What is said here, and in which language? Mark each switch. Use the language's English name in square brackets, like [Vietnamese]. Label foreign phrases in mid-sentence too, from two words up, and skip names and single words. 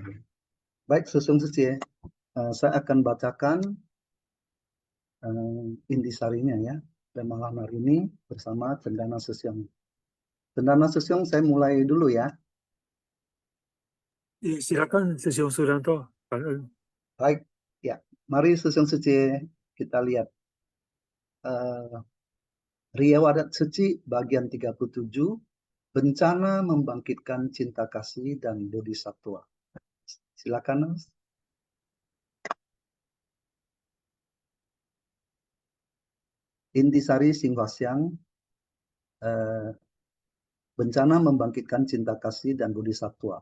[Indonesian] Ya. Baik Sesung Seci, saya akan bacakan intisarinya ya, dan malam hari ini bersama Cendana Sesyong. Cendana Sesyong, saya mulai dulu ya. Ya, silakan 师兄 Suryanto. 感恩。 Baik, ya. Mari Sesung Seci kita lihat riwayat Seci bagian 37, bencana membangkitkan cinta kasih dan bodhisatwa. Silakan. Intisari Sing Hwasyang, bencana membangkitkan cinta kasih dan bodhisatwa.